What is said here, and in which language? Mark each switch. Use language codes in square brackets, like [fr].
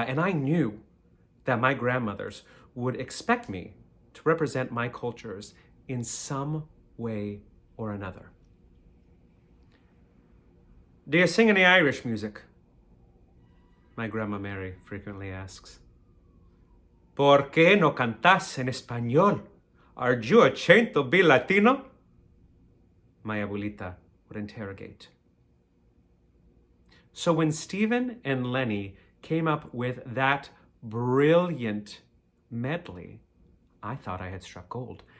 [en] And I knew that my grandmothers would expect me to represent my cultures in some way or another. Do you sing any Irish music? My Grandma Mary frequently asks. [es] ¿Por qué no cantas en español? [en] Are you a chain to be Latino? My abuelita would interrogate. So when Stephen and Lenny came up with that brilliant medley, I thought I had struck gold.